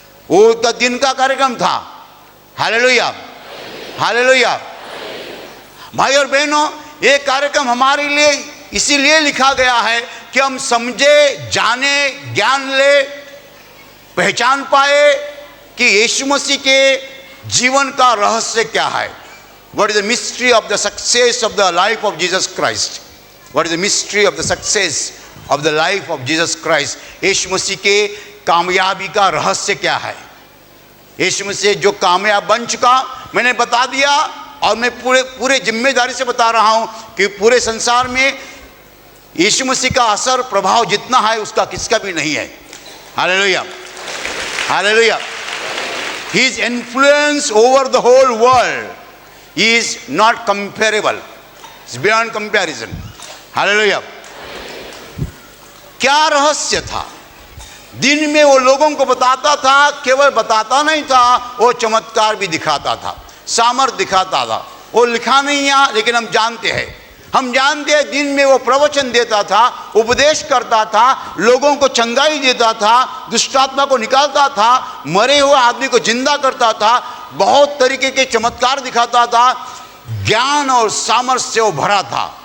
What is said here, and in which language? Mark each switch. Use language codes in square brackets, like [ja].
[hi] वो तो दिन का कार्यक्रम था। Hallelujah, hallelujah. भाई और बहनों, ये कार्यक्रम हमारे लिए इसीलिए लिखा गया है कि हम समझे, जाने, ज्ञान ले, पहचान पाए कि यीशु मसीह के जीवन का रहस्य क्या है। [en] What is the mystery of the success of the life of Jesus Christ? What is the mystery of the success of the life of Jesus Christ? [hi] यीशु मसीह के कामयाबी का रहस्य क्या है? यीशु मसीह जो कामयाब बन चुका, मैंने बता दिया, और मैं पूरे जिम्मेदारी से बता रहा हूं कि पूरे संसार में यीशु मसीह का असर प्रभाव जितना है उसका किसका भी नहीं है। Hallelujah, hallelujah. [en] His influence over the whole world is not comparable, it's beyond comparison. [hi] Hallelujah. क्या रहस्य था? दिन में वो लोगों को बताता था, केवल बताता नहीं था, वो चमत्कार भी दिखाता था, सामर्थ दिखाता था। वो लिखा नहीं है, लेकिन हम जानते हैं दिन में वो प्रवचन देता था, उपदेश करता था, लोगों को चंगाई देता था, दुष्टात्मा को निकालता था, मरे हुए आदमी को जिंदा करता था, बहुत तरीके के चमत्कार दिखाता था, ज्ञान और सामर्थ्य से वो भरा था।